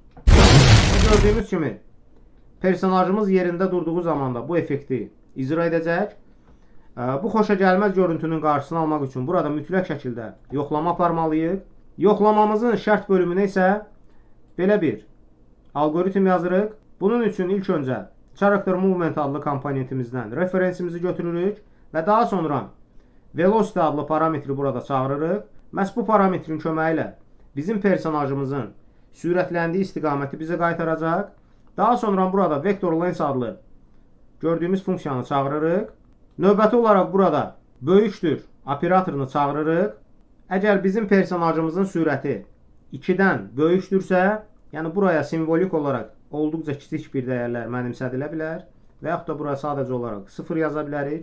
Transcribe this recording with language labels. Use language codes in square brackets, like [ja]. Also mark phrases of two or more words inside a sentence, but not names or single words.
[az] Gördüyümüz kimi personajımız yerində durduğu zaman da bu effekti icra edəcək. Bu xoşagəlməz görüntünün qarşısını almaq üçün burada mütləq şəkildə yoxlama aparmalıyıq. Yoxlamamızın şərt bölümünə isə belə bir algoritm yazırıq. Bunun üçün ilk öncə [en] character movement [az] adlı komponentimizdən referensimizi götürürük və daha sonra velocity adlı parametri burada çağırırıq. Məhz bu parametrin köməyi ilə bizim personajımızın sürətləndiyi istiqaməti bizə qaytaracaq. Daha sonra burada [en] vector length [az] adlı gördüyümüz funksiyanı çağırırıq. Növbəti olaraq burada böyükdür operatorunu çağırırıq. Əgər bizim personajımızın sürəti 2-dən böyükdürsə, yəni buraya simvolik olaraq olduqca kiçik bir dəyərlər mənimsədilə bilər və yaxud da buraya sadəcə olaraq 0 yaza bilərik.